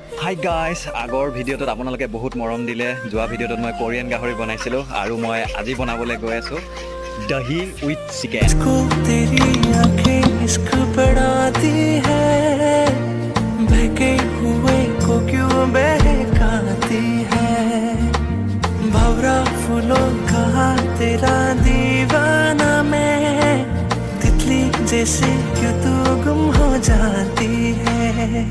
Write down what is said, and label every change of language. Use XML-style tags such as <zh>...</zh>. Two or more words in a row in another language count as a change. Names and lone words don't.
<en>hi guys,</en> <as>আগৰ ভিডিঅ'টোত আপোনালোকে বহুত মৰম দিলে। যোৱা ভিডিঅ'টোত মই কোৰিয়ান গাহৰি বনাইছিলোঁ আৰু মই আজি বনাবলৈ গৈ আছোঁ দহি</as> <en>with chicken.</en> <hi>भवरा फूलों का तेरा दीवाना मैं, तितली जैसे क्यों तू गुम हो जाती है।</hi>